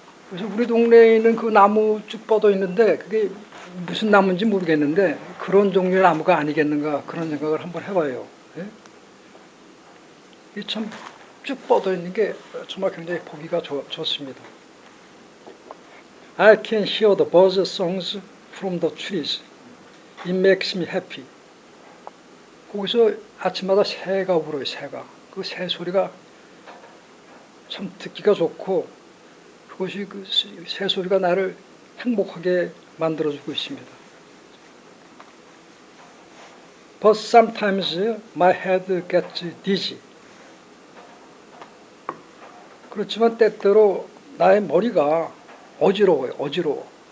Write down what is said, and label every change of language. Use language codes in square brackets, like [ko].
[ko] 그래서 우리 동네에 있는 그 나무 쭉 뻗어 있는데 그게 무슨 나무인지 모르겠는데 그런 종류의 나무가 아니겠는가 그런 생각을 한번 해봐요. 예? 참 쭉 뻗어 있는 게 정말 굉장히 보기가 좋습니다. [en] I can hear the birds' songs from the trees. It makes me happy. [ko] 거기서 아침마다 새가 울어요. 새가. 그 새 소리가 참 듣기가 좋고 그것이 그 새 소리가 나를 행복하게 만들어주고 있습니다. [en] But sometimes my head gets dizzy. [ko] 그렇지만 때때로 나의 머리가 어지러워요. 어지러워.